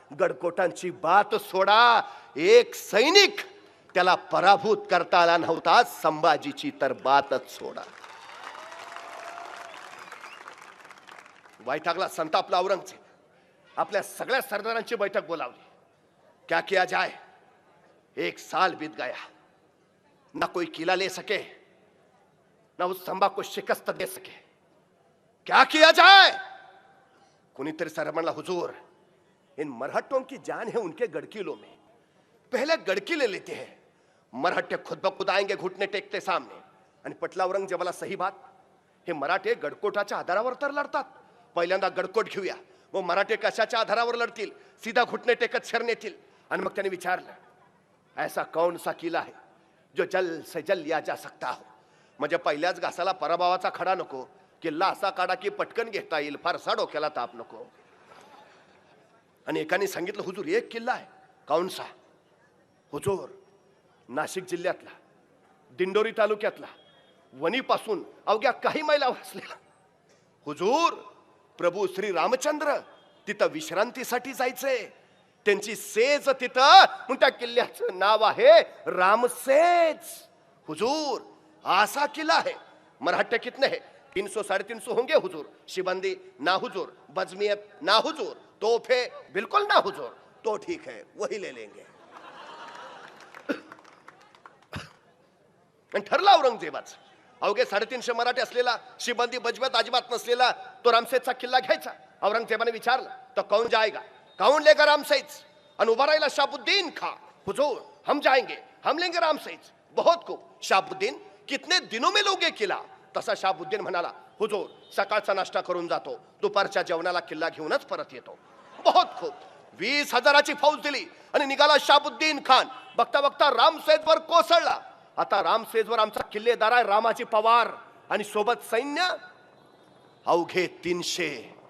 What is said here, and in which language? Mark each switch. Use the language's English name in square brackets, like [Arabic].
[Marathi] गडकोटांची बात सोडा, एक सैनिक त्याला पराभूत करता आला नव्हता. संभाजीची तर बातच सोडा. वैतागला, संतापला औरंगजेब. आपल्या सगळ्या सरदारांची बैठक बोलावली. [Hindi] क्या किया जाए. 1 साल बीत गया, ना कोई किला ले सके, ना उस संभा को शिकस्त दे सके. क्या किया जाए. [Marathi] कुनीतरी सर म्हणला, [Hindi] हुजूर इन मरहट्टों की जान है उनके गड़किलों में, पहले गड़की ले लेते हैं. मराठे खुद ब खुद आएंगे घुटने टेकते सामने. [Marathi] आणि पटला औरंगजेबाला [Hindi] सही बात. [Marathi] हे मराठे गडकोटाच्या आधारावर तर लढतात. पहिल्यांदा गडकोट घेऊया, वो मराठे कशाच्या आधारावर लढतील? सीधा घुटणे टेकत शरण येतील. आणि मग त्याने विचारलं, [Hindi] ऐसा कौन सा किला है जो जल से जल लिया जा सकता हो? [Marathi] म्हणजे पहिल्याच घासाला पराभवाचा खडा नको, किल्ला असा काढा की पटकन घेता येईल, फारसा डोक्याला ताप नको. आणि एकाने सांगितलं, हुजूर एक किल्ला आहे. [Hindi] कौन सा? [Marathi] हुजूर नाशिक जिल्ह्यातला, दिंडोरी तालुक्यातला, वणीपासून अवघ्या काही मैलावर असलेला. हुजूर प्रभू श्री रामचंद्र तिथं विश्रांतीसाठी जायचंय, त्यांची सेज तिथं, म्हणून त्या किल्ल्याचं नाव आहे रामसेज. [Hindi] हुजूर असा किल्ला है. मराठे कितने हैं? 300 350 होंगे हुजूर. शिबंदी ना हुजूर, बजमियत ना हुजूर, तोहफे बिल्कुल ना हुजूर. तो ठीक है, वही ले लेंगे. [Marathi] आणि ठरला औरंगजेबाच. अवघे 350 मराठे असलेला, शिबंदी बजमियत अजिबात नसलेला तो रामसेजचा किल्ला घ्यायचा. औरंगजेबाने विचारलं, [Hindi] तो कौन जाएगा? कौन लेगा रामसेज? [Marathi] आणि उभा राहिला शाहबुद्दीन खां. [Hindi] हुजूर हम जाएंगे, हम लेंगे रामसेज. बहुत खूब. शाहबुद्दीन कितने दिनों में लोगे किला? [Marathi] तसा शाहबुद्दीन म्हणाला, हुजूर सकाळचा नाश्ता करून जातो, दुपारच्या जेवणाला किल्ला घेऊनच परत येतो. [Hindi] बहुत खूब. [Marathi] 20,000ची फौज दिली आणि निघाला शाहबुद्दीन खान. बघता बघता रामसेजवर कोसळला. आता रामसेजवर आमचा किल्लेदार आहे रामाजी पवार आणि सोबत सैन्य अवघे 300.